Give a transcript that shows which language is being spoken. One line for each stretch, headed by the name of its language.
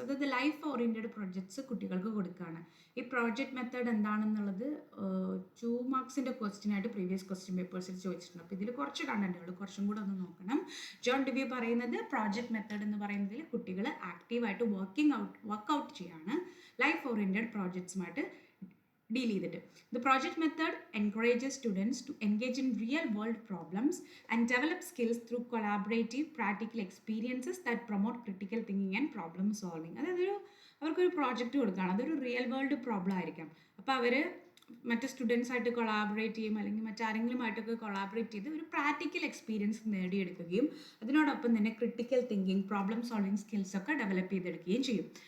Malayalam: അതായത് life oriented projects കുട്ടികൾക്ക് കൊടുക്കുകയാണ്. ഈ പ്രോജക്റ്റ് മെത്തേഡ് എന്താണെന്നുള്ളത് 2 മാർക്സിൻ്റെ ക്വസ്റ്റ്യനായിട്ട് പ്രീവിയസ് ക്വസ്റ്റ്യൻ പേപ്പേഴ്സിൽ ചോദിച്ചിട്ടുണ്ട്. അപ്പോൾ ഇതിൽ കുറച്ച് കണ്ടന്റുകൾ കുറച്ചും കൂടെ ഒന്ന് നോക്കണം. ജോൺ ഡുവി പറയുന്നത് പ്രോജക്റ്റ് മെത്തേഡ് എന്ന് പറയുന്നതിൽ കുട്ടികൾ ആക്റ്റീവായിട്ട് വർക്ക് ഔട്ട് ചെയ്യാണ് ലൈഫ് ഓറിയൻറ്റഡ് പ്രോജക്ട്സുമായിട്ട് ഡീൽ ചെയ്തിട്ട്.
English: The project method encourages students to engage in real world problems and develop skills through collaborative practical experiences that promote critical thinking and problem solving.
Malayalam: അതായത് അവർക്കൊരു project കൊടുക്കുകയാണ്, അതൊരു real world problem ആയിരിക്കാം. അപ്പോൾ അവർ മറ്റ് സ്റ്റുഡൻസായിട്ട് collaborate ചെയ്യും, അല്ലെങ്കിൽ മറ്റാരെങ്കിലുമായിട്ടൊക്കെ കൊളാബറേറ്റ് ചെയ്ത് ഒരു പ്രാക്ടിക്കൽ എക്സ്പീരിയൻസ് നേടിയെടുക്കുകയും അതിനോടൊപ്പം തന്നെ critical thinking, problem solving സ്കിൽസൊക്കെ develop ചെയ്തെടുക്കുകയും ചെയ്യും.